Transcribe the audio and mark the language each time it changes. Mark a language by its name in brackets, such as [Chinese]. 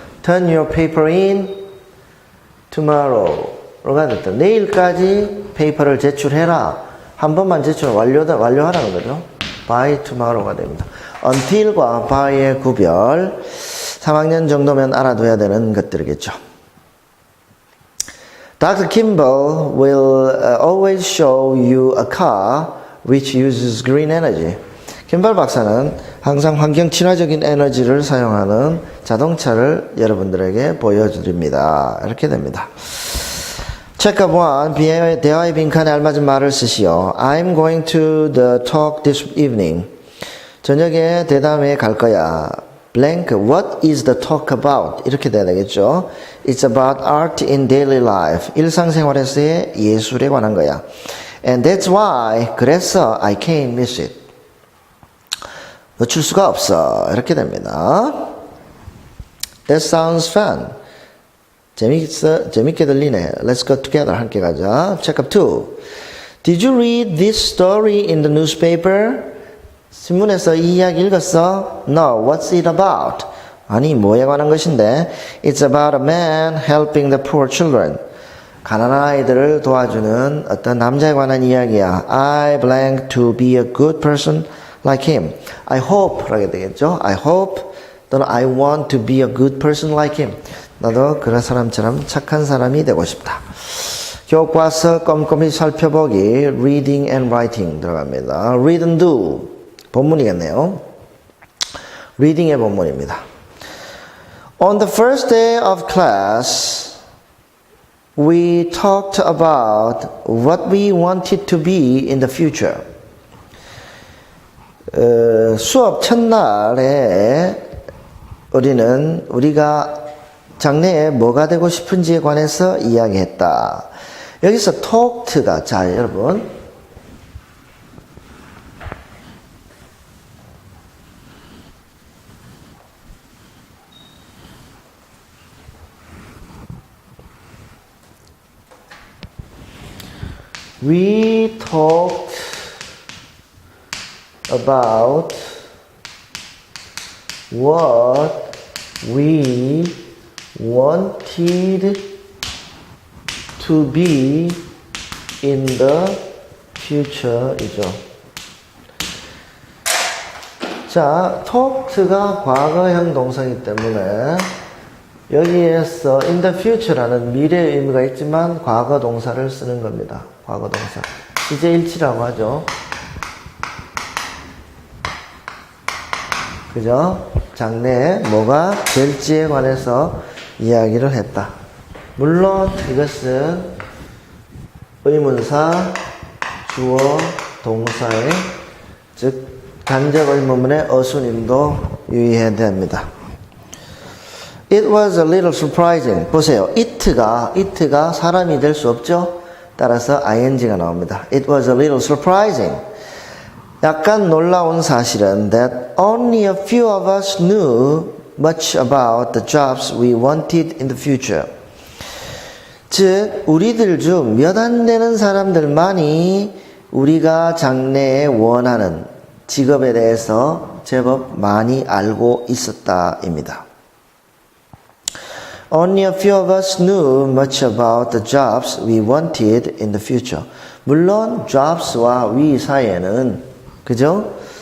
[English] turn your paper in tomorrow [Korean] 로가 됐다. 내일까지 페이퍼를 제출해라. 한 번만 제출 완료하라는 거죠. [English] by tomorrow [Korean] 가 됩니다. until과 by의 구별 3학년 정도면 알아둬야 되는 것들이겠죠. [English] Dr. Kimball will always show you a car which uses green energy. [Korean] 김발 박사는 항상 환경 친화적인 에너지를 사용하는 자동차를 여러분들에게 보여드립니다. 이렇게 됩니다. Checkup 1, 대화의 빈칸에 알맞은 말을 쓰시오. [English] I'm going to the talk this evening. [Korean] 저녁에 대담회에 갈 거야. [English] blank, what is the talk about? [Korean] 이렇게 돼야 되겠죠. [English] It's about art in daily life. [Korean] 일상생활에서의 예술에 관한 거야. [English] And that's why, [Korean] 그래서 [English] I can't miss it. [Korean] 놓칠 수가 없어. 이렇게 됩니다. [English] That sounds fun. [Korean] 재밌게 들리네. [English] Let's go together. [Korean] 함께 가자. Checkup 2. [English] Did you read this story in the newspaper? [Korean] 신문에서 이 이야기 읽었어? [English] No. What's it about? [Korean] 아니, 뭐에 관한 것인데? [English] It's about a man helping the poor children. [Korean] 가난한 아이들을 도와주는 어떤 남자에 관한 이야기야. [English] I blank to be a good person like him. I hope [Korean] 라게 되겠죠. [English] I hope 또는 I want to be a good person like him. [Korean] 나도 그런 사람처럼 착한 사람이 되고 싶다. 교과서 꼼꼼히 살펴보기 [English] reading and writing [Korean] 들어갑니다. [English] read and do [Korean] 본문이겠네요. reading의 본문입니다. [English] On the first day of class we talked about what we wanted to be in the future. [Korean] 수업 첫날에 우리가 장래에 뭐가 되고 싶은지에 관해서 이야기했다. 여기서 talked가 자 여러분 [English] we talked about what we wanted to be in the future [Korean] 이죠. 자, talked가 과거형 동사이기 때문에 여기에서 [English] in the future [Korean] 라는 미래의 의미가 있지만 과거 동사를 쓰는 겁니다. 과거 동사. 시제일치라고 하죠. 그죠? 장래에 뭐가 될지에 관해서 이야기를 했다. 물론 이것은 의문사, 주어, 동사의 즉 간접 의문문의 어순임도 유의해야 됩니다. [English] It was a little surprising. [Korean] 보세요. it가 사람이 될 수 없죠? 따라서 ing가 나옵니다. [English] It was a little surprising. [Korean] 약간 놀라운 사실은 [English] that only a few of us knew much about the jobs we wanted in the future. [Korean] 즉 우리들 중 몇 안 되는 사람들만이 우리가 장래에 원하는 직업에 대해서 제법 많이 알고 있었다입니다. [English] Only a few of us knew much about the jobs we wanted in the future. [Korean] 물론 jobs와 we 사이에는 그죠?